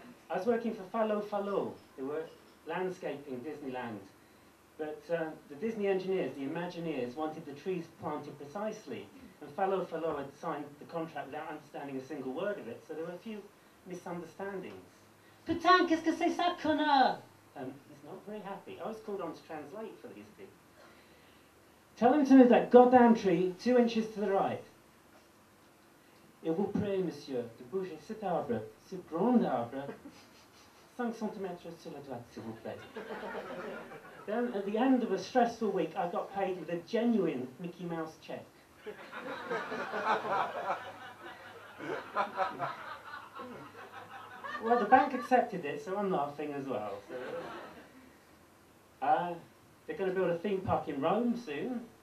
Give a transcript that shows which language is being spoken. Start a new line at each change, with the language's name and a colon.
English: I was working for Fallo Fallo. They were landscaping Disneyland. But the Disney engineers, the Imagineers, wanted the trees planted precisely. And Fallo Fallo had signed the contract without understanding a single word of it, so there were a few misunderstandings.
French: Putain, qu'est-ce que c'est ça, connard?
English: He's not very happy. I was called on to translate for these people. Tell him to move that goddamn tree 2 inches to the right.
French: Et vous prie, monsieur, de bouger cet arbre, ce grand arbre, 5 centimetres sur la droite, s'il vous plaît.
English: Then, at the end of a stressful week, I got paid with a genuine Mickey Mouse check. Well, the bank accepted it, so I'm laughing as well. So, they're going to build a theme park in Rome soon.